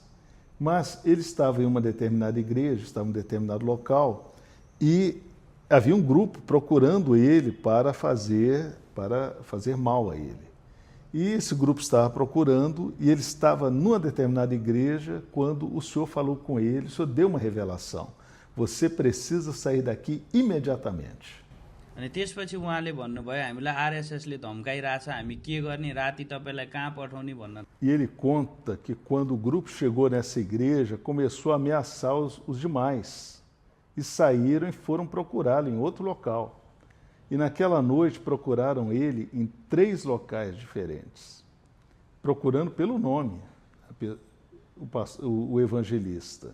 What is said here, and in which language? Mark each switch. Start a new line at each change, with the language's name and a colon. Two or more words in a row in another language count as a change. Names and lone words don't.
Portuguese: Mas ele estava em uma determinada igreja, estava em um determinado local, e havia um grupo procurando ele para fazer mal a ele. E esse grupo estava procurando, e ele estava numa determinada igreja quando o Senhor falou com ele, o Senhor deu uma revelação. Você precisa sair daqui imediatamente.
Nepali: अनि त्यसपछि उहाँले भन्नुभयो हामीलाई आरएसएसले धम्काइरहेछ हामी के गर्ने राति तपाईलाई कहाँ पठाउने भन्न
Portuguese: E ele conta que quando o grupo chegou nessa igreja, começou a ameaçar os demais. E saíram e foram procurá-lo em outro local. E naquela noite procuraram ele em 3 locais diferentes, procurando pelo nome, o evangelista.